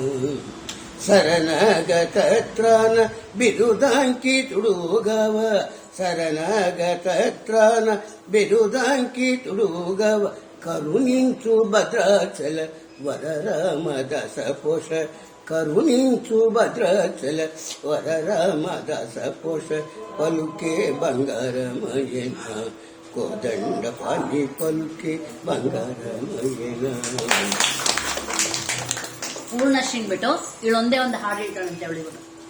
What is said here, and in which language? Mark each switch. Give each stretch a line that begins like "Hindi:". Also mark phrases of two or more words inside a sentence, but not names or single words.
Telugu: శరణగత త్రాణ బిరుదాంకితుడుగవ, శరణగత త్రాణ బిరుదాంకితుడుగవ, కరుణించు భద్రాచల వర రామదాస పోష, కరుణించు భద్రాచల వర రామదాస పోష, పలుకే బంగారమయన కోదండ పాని, పలుకే బంಗಾರಮಯನ.
Kannada: ಪೂರ್ಣ ಶ್ರೀನ್ ಬಿಟ್ಟು ಇಲ್ಲೊಂದೇ ಒಂದು ಹಾಡು ಹೇಳ್ತಾಳಂತೆ ಅವಳಿಗೂ.